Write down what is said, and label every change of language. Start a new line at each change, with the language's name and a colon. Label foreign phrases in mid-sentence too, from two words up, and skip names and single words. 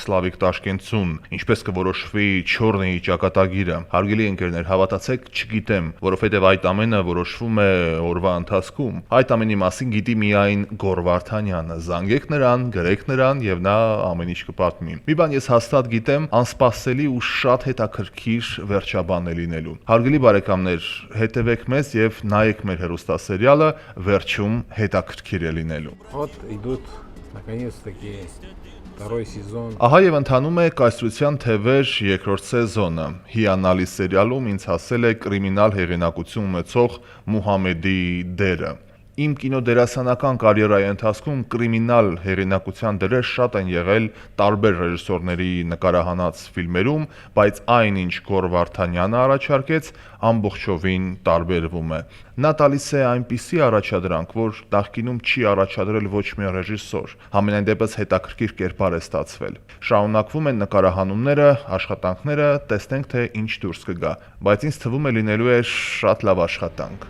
Armenian: Սլավիկ Տաշկենցուն, ինչպես կորոշվի Չորնի ճակատագիրը։ Հարգելի ընկերներ, հավատացեք, չգիտեմ, որովհետև այդ ամենը որոշվում է օրվա ընթացքում։ Այդ ամենի մասին գիտի միայն Գոր Վարդանյանը։ Զանգեք նրան, գրեք նրան եւ նա ամեն ինչ կպատմի։ Մի բան ես հաստատ գիտեմ, անսպասելի ու շատ հետաքրքիր վերջաբան է լինելու։ Հարգելի բարեկամներ, հետևեք մեզ եւ նայեք մեր հեռուստասերիալը, վերջում հետաքրքիր է լինելու։
Russian: Вот идут наконец-таки второй сезон։
Armenian: Ահա եւ ընթանում է կայսրության թևեր երկրորդ սեզոնը։ Հիանալի սերիալում ինձ հասել է կրիմինալ հեղինակություն ունեցող Մուհամեդի դերը։ Իմ կինոդերասանական կարիերայի ընթացքում կրիմինալ հեղինակության դերեր շատ են եղել տարբեր ռեժիսորների նկարահանած ֆիլմերում, բայց այն ինչ Գոր Վարդանյանը առաջարկեց, ամբողջովին տարբերվում է։ Նա տալիս է այնպիսի առաջադրանք, որ նախկինում չի առաջադրել ոչ մի ռեժիսոր։ Համենայն դեպս հետաքրքիր կերպար է ստացվել։ Շարունակվում են նկարահանումները, աշխատանքները, տեսնենք թե ինչ դուրս կգա, բայց ինձ թվում է լինելու է շատ լավ աշխատանք։